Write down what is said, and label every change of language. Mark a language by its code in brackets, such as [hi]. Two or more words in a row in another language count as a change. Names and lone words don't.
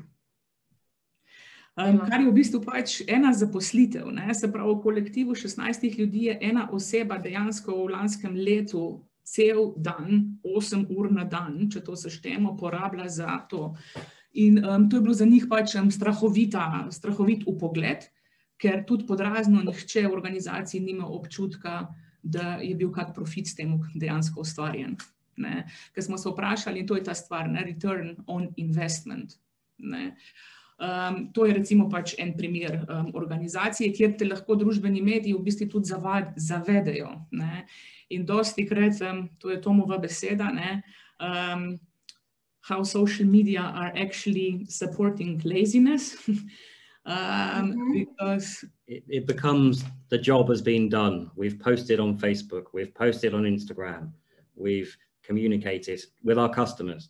[sl] Kar je v bistvu pač ena zaposlitev, se pravi v kolektivu 16 ljudi je ena oseba dejansko v lanskem letu cel dan, 8 ur na dan, če to seštejemo, porablja za to. In to je bilo za njih pač strahovit vpogled, ker tudi podrazno nihče v organizaciji nima občutka, da je bil kak profit s tem dejansko ustvarjen. Ker smo se vprašali, in to je ta stvar, [en] return on investment. [sl] To je recimo pač en primer organizacije, kjer te lahko družbeni mediji v bistvu tudi zavedejo. In dostikrat, to je Tomova beseda, [en] how social media are actually supporting laziness. Because it becomes the job has been done. We've posted on Facebook, we've posted on Instagram, we've communicated with our customers.